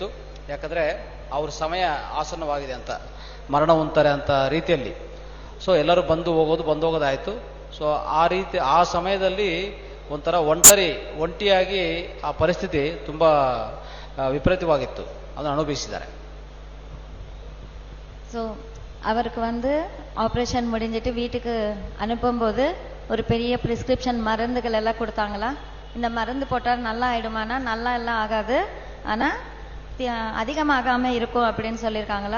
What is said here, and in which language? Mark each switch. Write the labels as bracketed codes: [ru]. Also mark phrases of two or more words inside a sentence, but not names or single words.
[kn] ಯಾಕಂದರೆ ಅವ್ರ ಸಮಯ ಆಸನ್ನವಾಗಿದೆ ಅಂತ, ಮರಣ ಹೊಂತಾರೆ ಅಂತ ರೀತಿಯಲ್ಲಿ. ಸೊ ಎಲ್ಲರೂ ಬಂದು ಹೋಗೋದಾಯಿತು. ಸೊ ಆ ರೀತಿ ಆ ಸಮಯದಲ್ಲಿ ಒಂಥರ ಒಂಟಿಯಾಗಿ ಆ ಪರಿಸ್ಥಿತಿ ತುಂಬ ವಿಪರೀತವಾಗಿತ್ತು, ಅದನ್ನು ಅನುಭವಿಸಿದ್ದಾರೆ. [ta] ஸோ அவருக்கு ஆப்ரேஷன் முடிஞ்சிட்டு வீட்டுக்கு அனுப்பும்போது ஒரு பெரிய ப்ரிஸ்கிரிப்ஷன் மருந்துகள் எல்லாம் கொடுத்தாங்களா. இந்த மருந்து போட்டால் நல்லா ஆயிடுமானா, நல்லா எல்லாம் ஆகாது, ஆனால் அதிகமாகாமல் இருக்கும் அப்படின்னு சொல்லியிருக்காங்களா.